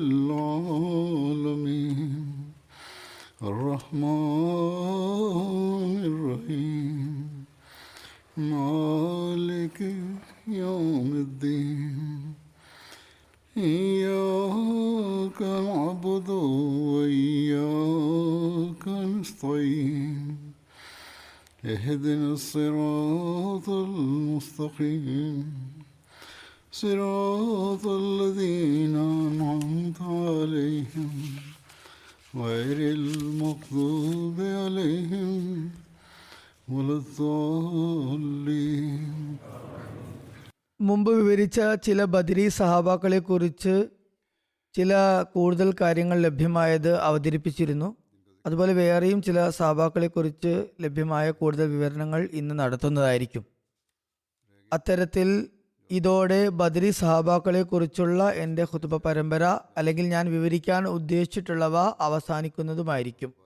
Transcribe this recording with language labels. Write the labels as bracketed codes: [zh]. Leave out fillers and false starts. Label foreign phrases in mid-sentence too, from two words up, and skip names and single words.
[ar] العالمين الرحمن الرحيم مالك يوم الدين إياك نعبد وإياك نستعين اهدنا الصراط المستقيم صراط الذين أنعمت عليهم غير المغضوب عليهم ولا الضالين. [ml] മുമ്പ് വിവരിച്ച ചില ബദരി സഹാബാക്കളെ കുറിച്ച് ചില കൂടുതൽ കാര്യങ്ങൾ ലഭ്യമായത് അവതരിപ്പിച്ചിരുന്നു. അതുപോലെ വേറെയും ചില സഹാബാക്കളെ കുറിച്ച് ലഭ്യമായ കൂടുതൽ വിവരണങ്ങൾ ഇന്ന് നടത്തുന്നതായിരിക്കും. അത്തരത്തിൽ ഇതോടെ ബദരി സഹാബാക്കളെ കുറിച്ചുള്ള എൻ്റെ ഖുതുബ പരമ്പര അല്ലെങ്കിൽ ഞാൻ വിവരിക്കാൻ ഉദ്ദേശിച്ചിട്ടുള്ളവ അവസാനിക്കുന്നതുമായിരിക്കും.